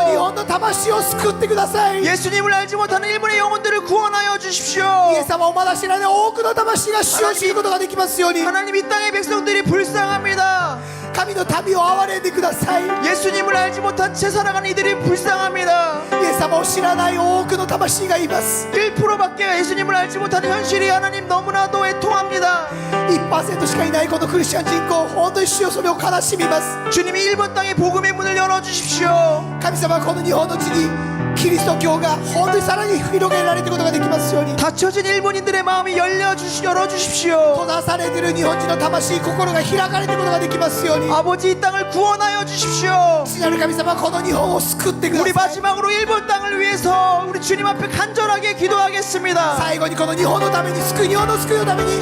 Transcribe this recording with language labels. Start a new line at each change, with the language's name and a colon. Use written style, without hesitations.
Japanese: 本の魂を救ってください。イエ
Korean: 예수님을 알지 못하는 일본의 영혼들을 구원하여 주십시오.
Japanese: ス様をまだ知らない多くの魂が主を知ることができますように、
Korean: 하나님 이 땅의 백성들이 불쌍합니다.
Japanese: 神の民を憐れんでください。イ
Korean: 예수님을 알지 못한 채 살아가는 이들이 불쌍합니다.
Japanese: エス様を知らない多くの魂がいます。
Korean: 1%밖에 예수님을 알지 못하는 현실이 하나님 너무나도 애통합니다.
Japanese: 1% しかいないこのクリスチャン人口、本当に主よそれを悲しみます。
Korean: 주님이 일본 땅의 복음의 문을 열어주십시오.
Japanese: 神様この日本の地にキリスト教が本当にさらに広げられていくことができますように、
Korean: 닫혀진 일본인들의 마음이 열어주십시오.
Japanese: 閉ざされている日本人の魂、心が開かれていくことができますように、
Korean: 아버지 이 땅을 구원하여 주십시오.
Japanese: 父なる神様この日本を救ってく
Korean: 우리
Japanese: ださい。
Korean: 마지막으로 일본 땅을 위해서 우리 주님 앞에 간절하게 기도하겠습니다.
Japanese: 最後にこの日本のために日本の救いのために